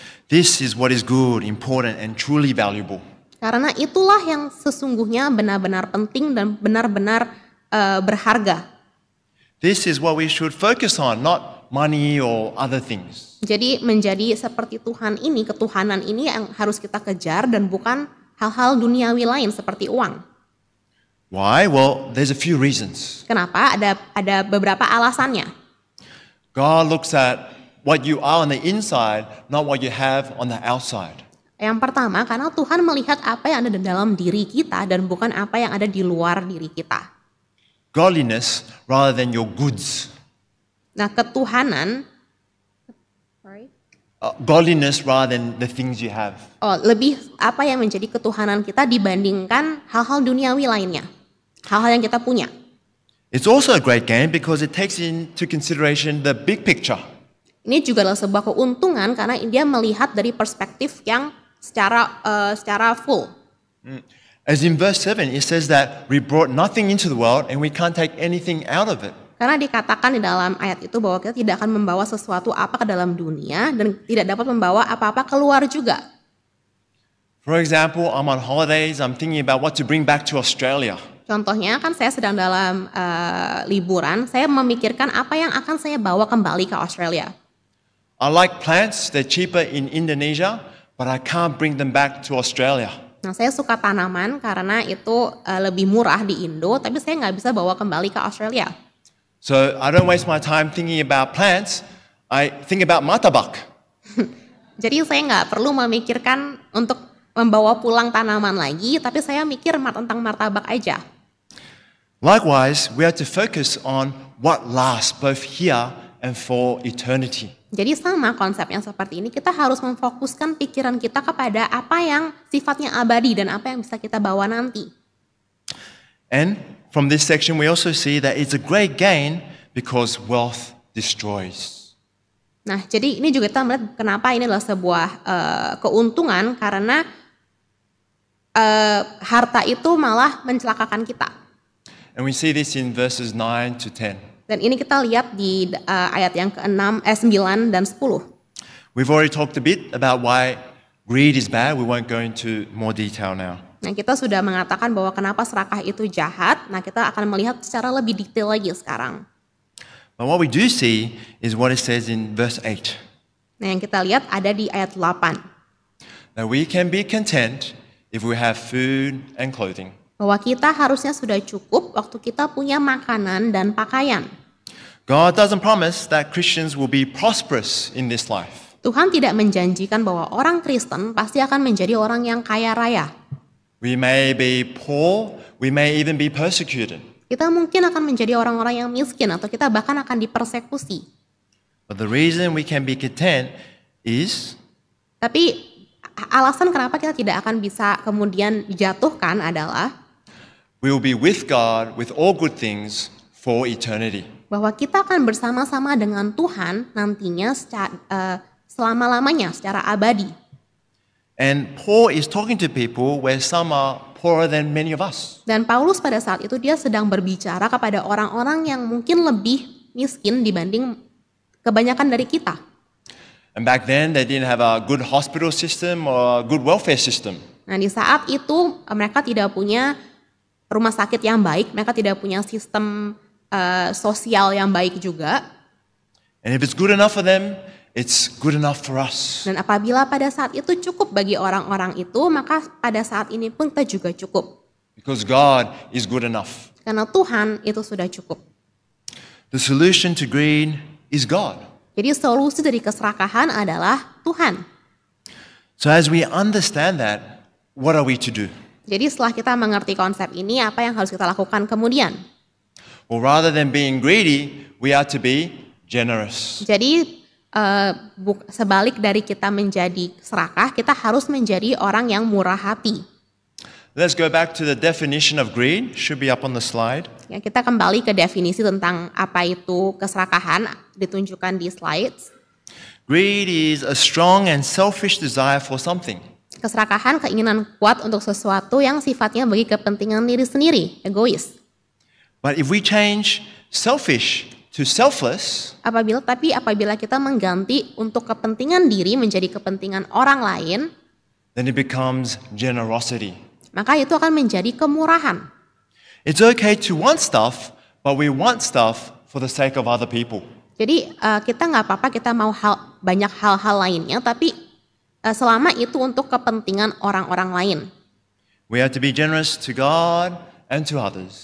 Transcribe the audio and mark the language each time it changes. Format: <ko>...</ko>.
<en>This is what is good, important, and truly valuable.</en> <id>Karena itulah yang sesungguhnya benar-benar penting dan benar-benar berharga.</id> <en>This is what we should focus on, not money or other things.</en> <id>Jadi menjadi seperti Tuhan ini, ketuhanan ini yang harus kita kejar dan bukan hal-hal duniawi lain seperti uang.</id> <en>Why? Well, there's a few reasons.</en> <id>Kenapa? Ada beberapa alasannya.</id> <en>God looks at what you are on the inside, not what you have on the outside.</en> <id>Yang pertama, karena Tuhan melihat apa yang ada di dalam diri kita dan bukan apa yang ada di luar diri kita.</id> <en>Godliness rather than your goods.</en> <id>Nah, ketuhanan,</id> <en>Godliness rather than the things you have.</en> <id>Lebih apa yang menjadi ketuhanan kita dibandingkan hal-hal duniawi lainnya. Hal-hal yang kita punya.</id> <en>It's also a great gain because it takes into consideration the big picture.</en> <id>Ini juga adalah sebuah keuntungan karena dia melihat dari perspektif yang secara full.</id> <en>As in verse 7, it says that we brought nothing into the world and we can't take anything out of it.</en> <id>Karena dikatakan di dalam ayat itu bahwa kita tidak akan membawa sesuatu apa ke dalam dunia dan tidak dapat membawa apa-apa keluar juga.</id> <en>For example, I'm on holidays, I'm thinking about what to bring back to Australia.</en> <id>Contohnya kan saya sedang dalam liburan, saya memikirkan apa yang akan saya bawa kembali ke Australia.</id> <en>I like plants, they're cheaper in Indonesia, but I can't bring them back to Australia.</en> <id>Nah, saya suka tanaman karena itu lebih murah di Indo, tapi saya nggak bisa bawa kembali ke Australia.</id> <en>So I don't waste my time thinking about plants, I think about martabak.</en> <id>Jadi saya nggak perlu memikirkan untuk membawa pulang tanaman lagi, tapi saya mikir tentang martabak aja.</id> <en>Likewise, we have to focus on what lasts both here and for eternity.</en> <id>Jadi sama konsepnya seperti ini, kita harus memfokuskan pikiran kita kepada apa yang sifatnya abadi dan apa yang bisa kita bawa nanti.</id> <en>And from this section we also see that it's a great gain because wealth destroys.</en> <id>Nah, jadi ini juga kita melihat kenapa ini adalah sebuah keuntungan karena harta itu malah mencelakakan kita.</id> <en>And we see this in verses 9 to 10.</en> <id>Dan ini kita lihat di ayat yang ke-9 dan 10.</id> <en>We've already talked a bit about why greed is bad. We won't go into more detail now.</en> <id>Nah, kita sudah mengatakan bahwa kenapa serakah itu jahat. Nah, kita akan melihat secara lebih detail lagi sekarang.</id> <en>But what we do see is what it says in verse 8.</en> <id>Nah, yang kita lihat ada di ayat 8.</id> <en>That we can be content if we have food and clothing.</en> <id>Bahwa kita harusnya sudah cukup waktu kita punya makanan dan pakaian.</id> <en>God doesn't promise that Christians will be prosperous in this life.</en> <id>Tuhan tidak menjanjikan bahwa orang Kristen pasti akan menjadi orang yang kaya raya.</id> <en>We may be poor, we may even be persecuted.</en> <id>Kita mungkin akan menjadi orang-orang yang miskin atau kita bahkan akan dipersekusi.</id> <en>But the reason we can be content is</en> <id>Tapi alasan kenapa kita tidak akan bisa kemudian dijatuhkan adalah</id> <en>we will be with God with all good things for eternity.</en> <id>bahwa kita akan bersama-sama dengan Tuhan nantinya selama-lamanya secara abadi.</id> <en>And Paul is talking to people where some are poorer than many of us.</en> <id>Dan Paulus pada saat itu dia sedang berbicara kepada orang-orang yang mungkin lebih miskin dibanding kebanyakan dari kita.</id> <en>And back then they didn't have a good hospital system or a good welfare system.</en> <id>Nah, di saat itu mereka tidak punya rumah sakit yang baik, mereka tidak punya sistem sosial yang baik juga.</id> <en>And if it's good enough for them, it's good enough for us.</en> <id>Dan apabila pada saat itu cukup bagi orang-orang itu, maka pada saat ini pun kita juga cukup.</id> <en>Because God is good enough.</en> <id>Karena Tuhan itu sudah cukup.</id> <en>The solution to greed is God.</en> <id>Jadi solusi dari keserakahan adalah Tuhan.</id> <en>So as we understand that, what are we to do?</en> <id>Jadi setelah kita mengerti konsep ini, apa yang harus kita lakukan kemudian?</id> <en>Well, rather than being greedy, we are to be generous.</en> <id>Jadi sebalik dari kita menjadi serakah, kita harus menjadi orang yang murah hati.</id> <en>Let's go back to the definition of greed. Should be up on the slide.</en> <id>Ya, kita kembali ke definisi tentang apa itu keserakahan, ditunjukkan di slides.</id> <en>Greed is a strong and selfish desire for something.</en> <id>Keserakahan, keinginan kuat untuk sesuatu yang sifatnya bagi kepentingan diri sendiri, egois.</id> <en>But if we change selfish to selfless,</en> <id>Apabila kita mengganti untuk kepentingan diri menjadi kepentingan orang lain,</id> <en>then it becomes generosity.</en> <id>maka itu akan menjadi kemurahan.</id> <en>It's okay to want stuff, but we want stuff for the sake of other people.</en> <id>Jadi kita nggak apa-apa kita mau banyak hal-hal lainnya, tapi selama itu untuk kepentingan orang-orang lain.</id> <en>We have to be generous to God and to others.</en>